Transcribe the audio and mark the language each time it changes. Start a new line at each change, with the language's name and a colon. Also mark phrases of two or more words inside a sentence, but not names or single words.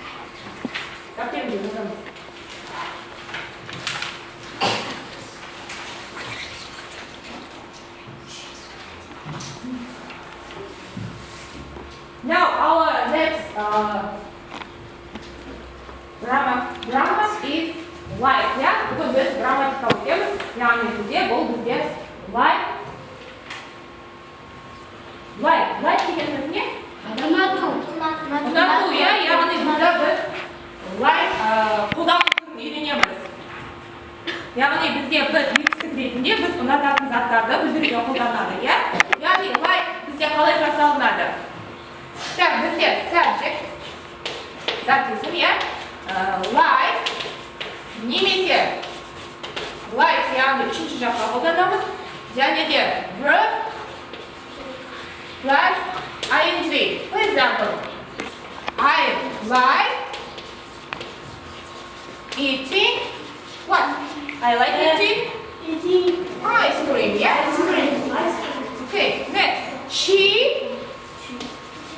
English: Now our next grammar is like, yeah? Because this grammatical term,
Kazakh: яғни бізде бұл бізде like дегеніміз не? Ұнату, иә? Яғни бұнда біз like қолдануын үйренеміз. Яғни бізде бір жетістік ретінде біз ұнататын заттарды білдіруге қолданады, иә? Яғни like бізде қалай жасалынады? Так, бізде subject записым, иә? Like немесе like яғни үшінші жаққа қолданамыз, және де
English: verb plus ing. For example, I like eating what? I like eating ice cream, yes? Okay, next. She what?